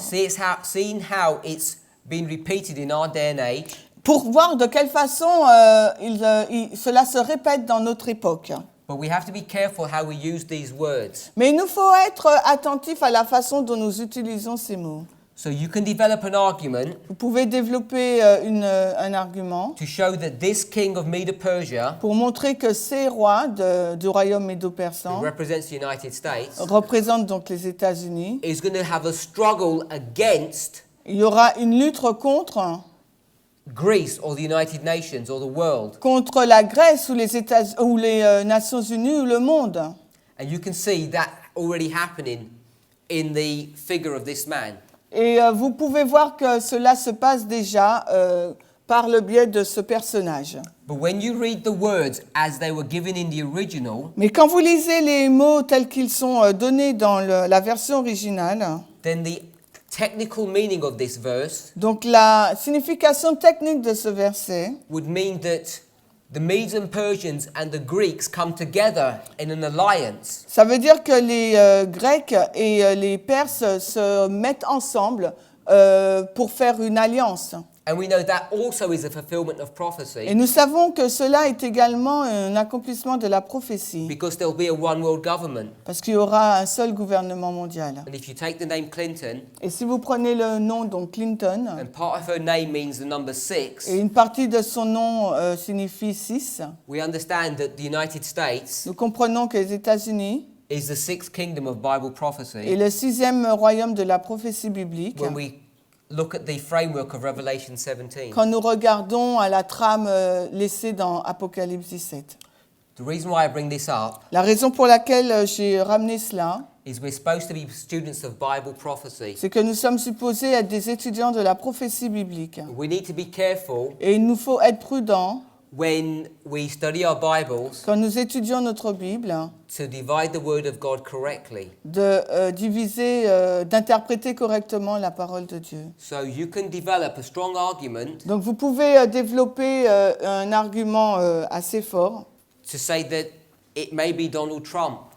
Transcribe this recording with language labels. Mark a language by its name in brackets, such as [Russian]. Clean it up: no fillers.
[English] seeing how it's been repeated in our day and age, [French] pour voir de quelle façon cela se répète dans notre époque. [English] but we have to be careful how we use these words. [French] Mais il nous faut être attentifs à la façon dont nous utilisons ces mots. [English] So you can develop an argument [French] Vous pouvez développer un argument [English] to show that this king of Medo-Persia, [French] pour montrer que ces rois du royaume [English] who [French] médo-persan [English] represents the United States, [French] représentent donc les États-Unis. [English] is going to have a struggle against [French] Il y aura une lutte contre [English] Greece or the United Nations or the world. [French] la Grèce ou les Nations Unies ou le monde. [English] And you can see that already happening in the figure of this man. [French] Et vous pouvez voir que cela se passe déjà par le biais de ce personnage. [English] But when you read the words as they were given in the original, [French] Mais quand vous lisez les mots tels qu'ils sont donnés dans la version originale, [English] then the technical meaning of this verse [French] Donc la signification technique de ce verset [English] would mean that the Medes and Persians and the Greeks come together in an alliance. [French] ça veut dire que les Grecs et les Perses se mettent ensemble pour faire une alliance. [English] And we know that also is a fulfillment of [French] Et [English] prophecy [French] nous savons que cela est également un accomplissement de la prophétie, [English] because there will be a one world government. [French] parce qu'il y aura un seul gouvernement mondial. [English] And if you take the name Clinton, [French] Et si vous prenez le nom donc Clinton, [English] and part of her name means the number 6, [French] et une partie de son nom signifie 6, [English] we understand that the United States [French] nous comprenons que les États-Unis [English] is the sixth kingdom of Bible [French] est [English] prophecy [French] le 6e royaume de la prophétie biblique. [English] when we look at the framework of Revelation 17. [French] Quand nous regardons à la trame laissée dans Apocalypse 17. [English] The reason why I bring this up [French] La raison pour laquelle j'ai ramené cela, [English] is we're supposed to be students of Bible prophecy. [French] c'est que nous sommes supposés être des étudiants de la prophétie biblique. [English] We need to be careful [French] Et il nous faut être prudents [English] when we study our Bibles [French] quand nous étudions notre Bible, [English] to divide the Word of God correctly. [French] de diviser, d'interpréter correctement la parole de Dieu. [English] So you can develop a strong argument [French] Donc vous pouvez développer un argument assez fort [English] to say that it may be Donald Trump,